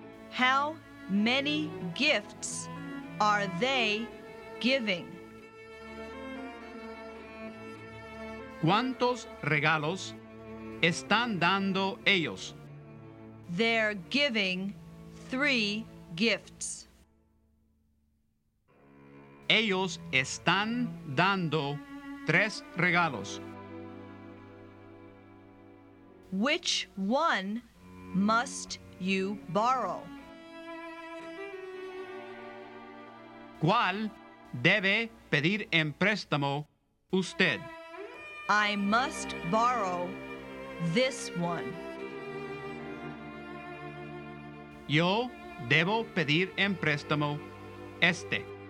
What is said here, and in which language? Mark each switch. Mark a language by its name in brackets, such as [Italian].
[English] How many gifts are they giving? [Spanish] ¿Cuántos regalos están dando ellos? [English] They're giving 3 gifts. [Spanish] Ellos están dando 3 regalos. [English] Which one must you borrow? [Spanish] ¿Cuál debe pedir en préstamo usted? [English] I must borrow this one. [Spanish] Yo debo pedir en préstamo este.